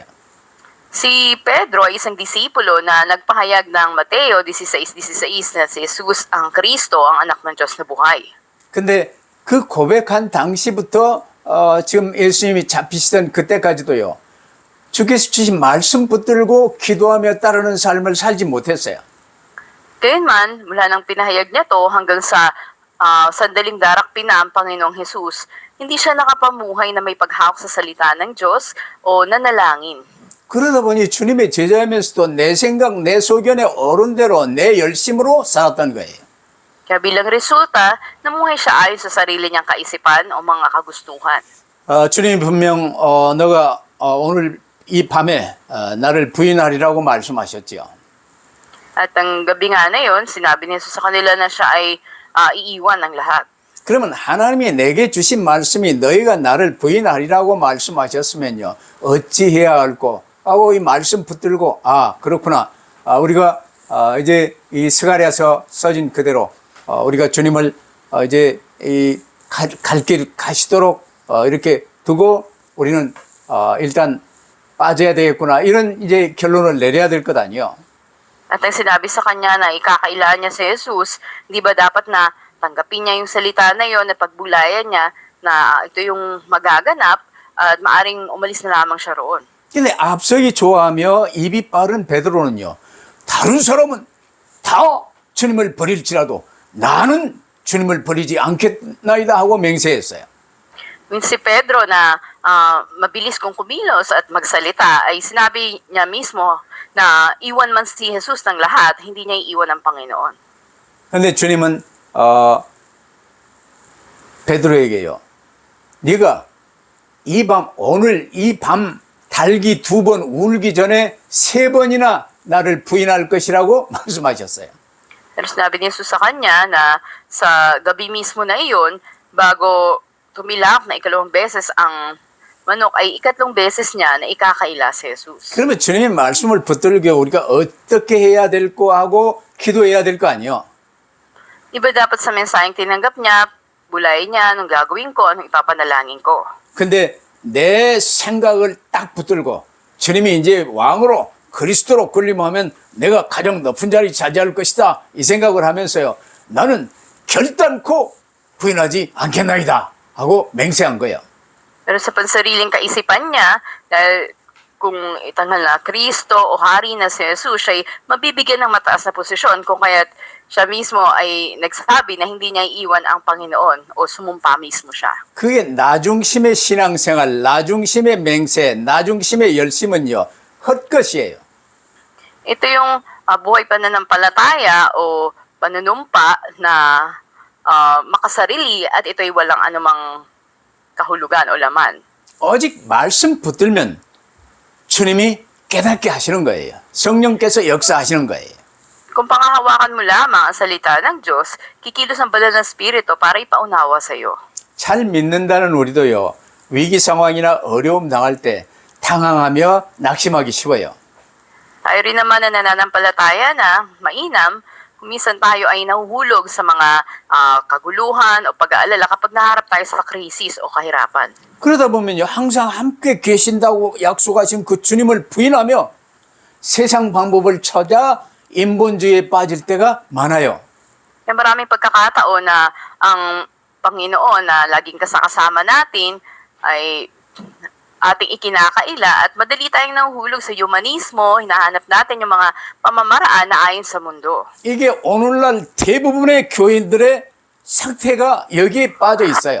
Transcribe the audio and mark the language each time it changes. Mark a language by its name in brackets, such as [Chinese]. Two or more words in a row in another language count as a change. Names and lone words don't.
[Filipino] Si Pedro ay isang disipulo na nagpahayag ng Mateo 16:16 na si Jesus ang Kristo, ang anak ng Diyos na buhay. [Korean] 근데 그 고백한 당시부터 지금 예수님이 잡히시던 그때까지도요. 주께서 주신 말씀 붙들고 기도하며 따르는 삶을 살지 못했어요. [Filipino] Gayunman, mula nang pinahayag niya to hanggang sa sandaling darakpin na ang Panginoong Jesus, hindi siya nakapamuhay na may paghawak sa salita ng Diyos o nanalangin. [Korean] 그러다 보니 주님의 제자이면서도 내 생각, 내 소견의 어른대로 내 열심으로 살았던 거예요. [Filipino] Kaya bilang resulta, namuhay siya ayon sa sarili niyang kaisipan o mga kagustuhan. [Korean] 주님이 분명 너가 오늘 이 밤에 나를 부인하리라고 말씀하셨지요. [Filipino] At ang gabi nga na yun, sinabi ni Jesus sa kanila na siya ay iiwan ng lahat. [Korean] 그러면 하나님이 내게 주신 말씀이 너희가 나를 부인하리라고 말씀하셨으면요. 어찌해야 할꼬 하고 이 말씀 붙들고 그렇구나. 우리가 이제 이 스가랴서 써진 그대로 우리가 주님을 이제 이 갈 길 가시도록 이렇게 두고 우리는 일단 빠져야 되겠구나. 이런 이제 결론을 내려야 될 것 아니요. [Filipino] At ang sinabi sa kanya na ikakailangan niya si Jesus, di ba dapat na tanggapin niya yung salita na yon at pagbulayan niya na ito yung magaganap at maaring umalis na lamang siya roon. [Korean] 근데 앞서기 좋아하며 입이 빠른 베드로는요, 다른 사람은 다 주님을 버릴지라도 나는 주님을 버리지 않겠나이다 하고 맹세했어요. [Filipino] Si Pedro na mabilis kong kumilos at magsalita ay sinabi niya mismo na iwan man si Jesus ng lahat, hindi niya iiwan ang Panginoon. [Korean] 근데 주님은 베드로에게요, 네가 오늘 이 밤 달기 2번 울기 전에 3번이나 나를 부인할 것이라고 말씀하셨어요. [Filipino] Pero sinabi ni Jesus sa kanya na sa gabi mismo na iyon, bago tumilak na 2 beses ang manok, ay 3 beses niya na ikakaila si Jesus. [Korean] 그러면 주님의 말씀을 붙들고 우리가 어떻게 해야 될 거 하고 기도해야 될 거 아니요? [Filipino] Iba dapat sa mensaheng tinanggap niya, bulayin niya, anong gagawin ko, anong ipapanalangin ko. [Korean] 근데 내 생각을 딱 붙들고 주님이 이제 왕으로 그리스도로 군림하면 내가 가장 높은 자리 차지할 것이다, 이 생각을 하면서요, 나는 결단코 부인하지 않겠나이다 하고 맹세한 거예요. [Filipino] Pero sa pansariling kaisipan niya, dahil kung itanghal na Kristo o hari na si Jesus, siya ay mabibigyan ng mataas na posisyon, kung kaya't siya mismo ay nagsabi na hindi niya iiwan ang Panginoon o sumumpa mismo siya. [Korean] 그게 나중심의 신앙생활, 나중심의 맹세, 나중심의 열심은요, 헛것이에요. [Filipino] Ito yung buhay pananampalataya o panunumpa na makasarili at ito ay walang anumang kahulugan o laman. [Korean] 오직 말씀 붙들면 주님이 깨닫게 하시는 거예요. 성령께서 역사하시는 거예요. [Filipino] Kung pangahawakan mo lamang ang salita ng Diyos, kikilos ang banal na Espiritu para ipaunawa sa iyo. [Korean] 잘 믿는다는 우리도요, 위기 상황이나 어려움 당할 때 당황하며 낙심하기 쉬워요. [Filipino] Tayo rin naman na nananampalataya na mainam, kung minsan tayo ay nahuhulog sa mga kaguluhan o pag-aalala kapag naharap tayo sa krisis o kahirapan. [Korean] 그러다 보면요, 항상 함께 계신다고 약속하신 그 주님을 부인하며 세상 방법을 찾아 인본주의에 빠질 때가 많아요. [Filipino] Kaya maraming pagkakataon na ang Panginoon na laging kasama natin ay ating ikinakaila at madali tayong nahuhulog sa humanismo, hinahanap natin yung mga pamamaraan na ayon sa mundo. [Korean] 이게 오늘날 대부분의 교인들의 상태가 여기에 빠져 있어요.